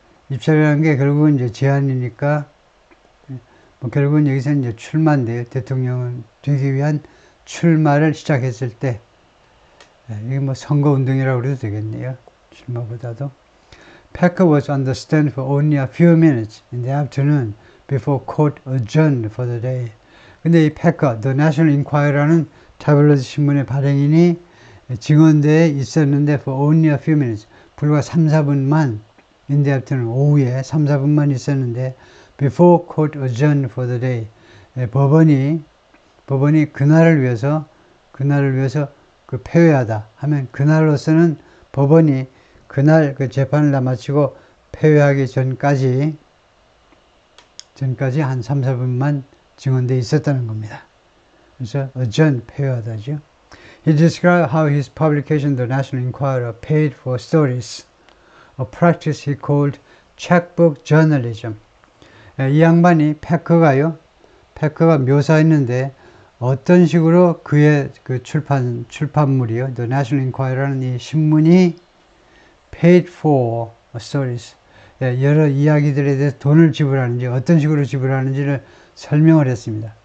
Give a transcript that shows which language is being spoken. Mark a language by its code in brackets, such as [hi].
[ko] 입찰이라는 게 결국은 이제 제안이니까 뭐 결국은 여기서 이제 출마인데요. 대통령은 되기 위한 출마를 시작했을 때 이게 뭐 선거운동이라고 그래도 되겠네요. 출마보다도. [en] Packer was on the stand for only a few minutes in the afternoon before court adjourned for the day. [ko] 근데 이 Packer, The National Enquirer라는 타블로이드 신문의 발행인이 증언대에 있었는데 [en] for only a few minutes, [ko] 불과 3, 4분만 [en] in the afternoon, [ko] 오후에 3, 4분만 있었는데 [en] before court adjourned for the day. [ko] 법원이 그날을 위해서 그 폐회하다 하면 그날로서는 법원이 그날 그 재판을 다 마치고 폐회하기 전까지 한 3, 4분만 증언돼 있었다는 겁니다. 그래서 adjourn 폐회하다죠. [en] He described how his publication, The National Enquirer, paid for stories, a practice he called checkbook journalism. [ko] 이 양반이 패커가 묘사했는데 어떤 식으로 그의 그 출판물이요, The National Enquirer라는 이 신문이 [en] paid for stories, [ko] 여러 이야기들에 대해서 돈을 지불하는지 어떤 식으로 지불하는지를 설명을 했습니다.